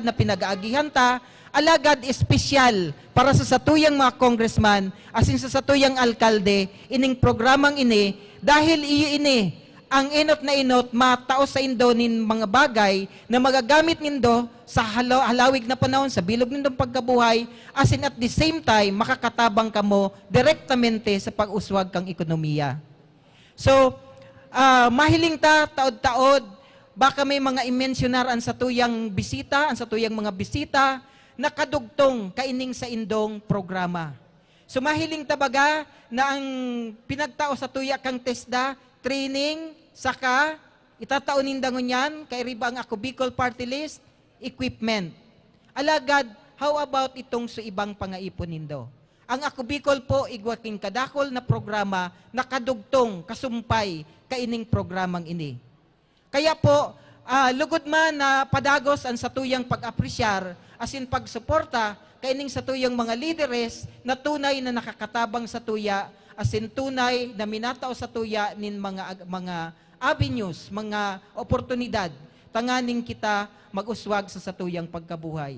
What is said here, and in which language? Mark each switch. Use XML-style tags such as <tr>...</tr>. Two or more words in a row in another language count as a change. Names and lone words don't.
<bik>na pinag-aagihan ta, alagad espesyal para sa satuyang mga congressman asin sa satuyang alkalde ining programang ini dahil iyo ini ang inot na inot matao sa indo nin mga bagay na magagamit nindo sa halawig na panahon sa bilog nindong pagkabuhay asin</bik> <en>at the same time</en> <bik>makakatabang kamo direktamente sa pag-uswag kang ekonomiya. So, mahiling ta taod-taod baka may mga imensionar ang satuyang bisita, ang satuyang mga bisita nakadugtong kaining sa indong programa. Sumahiling tabaga na ang pinagtao sa tuya kang TESDA, training, saka itataonin dangon yan, kay riba ang Ako Bicol Party List, equipment. Alagad,</bik> <en>how about</en> <bik>itong sa ibang pangaipon nindo? Ang Ako Bicol po, igwaking kadakol na programa, nakadugtong, kasumpay, kaining programang ini. Kaya po, lugod man na padagos ang satuyang pag-apresyar, asin pagsuporta, kaining satuyang mga lideres na tunay na nakakatabang sa tuya, asin tunay na minataw sa tuya nin mga avenues, mga oportunidad, tanganing kita mag-uswag sa satuyang pagkabuhay.</bik>